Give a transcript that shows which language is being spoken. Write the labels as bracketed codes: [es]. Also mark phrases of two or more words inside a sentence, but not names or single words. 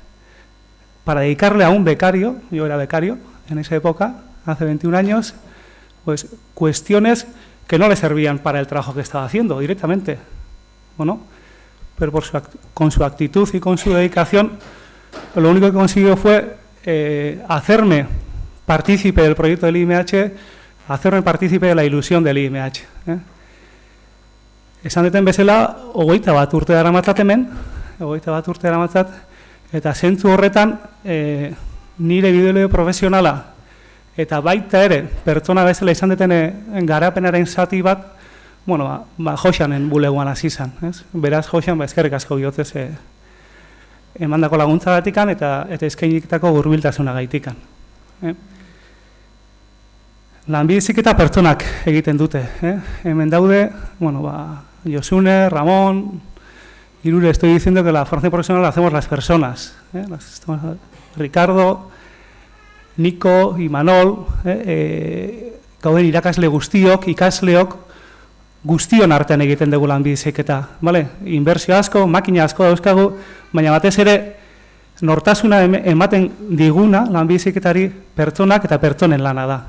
[es] a un becario, yo era becario en esa época, hace 21 años, pues cuestiones que no le servían para el trabajo que estaba haciendo directamente, ¿no? Pero con su actitud y con su dedicación, lo único que consiguió fue hacerme partícipe del proyecto del IMH, hacerme partícipe de la ilusión del IMH. [eu] Esan deten bezala, 21 urte daramatzat hemen, eta zentzu horretan nire bideo profesionala eta baita ere, pertsona bezala izan deten garapenaren zati bat, Joxanen bulegoan hasi izan. Beraz, Joxan, eskerrik asko bihotzez emandako laguntzagatikan eta eskainitako hurbiltasuna gaitikan. Lanbide heziketa pertsonak egiten dute. Hemen daude, Josune, Ramón, Irure, [es] estoy diciendo que la formación profesional la hacemos las personas. [eu] Ricardo, Niko, Imanol, gauden irakasle guztiok, ikasleok, guztion artean egiten dugu lanbide heziketa. Inbertsio asko, makina asko dauzkagu, baina batez ere nortasuna ematen diguna lanbide heziketari pertsonak eta pertsonen lana da.